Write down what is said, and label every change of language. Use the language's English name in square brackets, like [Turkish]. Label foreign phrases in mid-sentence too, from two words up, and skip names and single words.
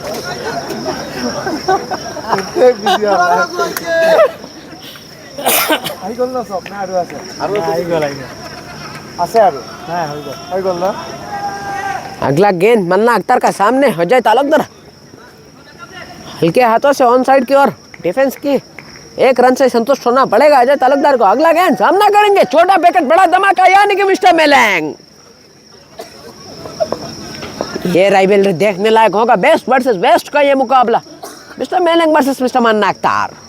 [Hindi] कितने बिजी आ रहा है। [Assamese] আহি গ'ল ন চব না আৰু আছে আৰু আহি গ'ল আছে আৰু হ্যাঁ হৈ গ'ল ন [Hindi] अगला गेंद मन्ना अख्तर का सामने अजय तालुकदार हल्के हाथों से [English] on side [Hindi] की ओर डिफेंस की एक रन से संतुष्ट होना पड़ेगा अजय तालुकदार को। अगला गेंद सामना करेंगे, छोटा पैकेट बड़ा धमाका यानी कि मिस्टर मेलैंग। ये राइवलरी देखने लायक होगा, [English] best versus best [Hindi] का ये मुकाबला, मिस्टर मेलैंग वर्सेस मिस्टर मन्ना अख्तर।